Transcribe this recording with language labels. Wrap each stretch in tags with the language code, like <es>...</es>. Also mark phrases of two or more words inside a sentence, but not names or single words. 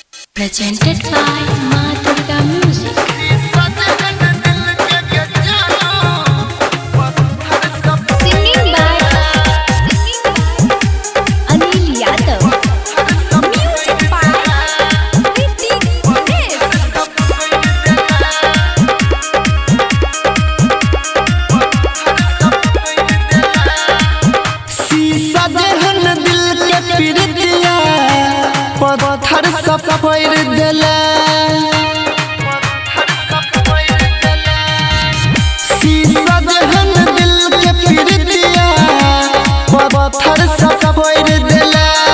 <en>Presented by Ma Durga Music. Singing by Anil Yadav. Music by Ritik Des.</en> <bho>शीशा जहन दिल के पीड़ितिया पत्थर सब फोड़ देला। शीशा जहन दिल के पीड़ितिया पत्थर सब फोड़ देला।</bho>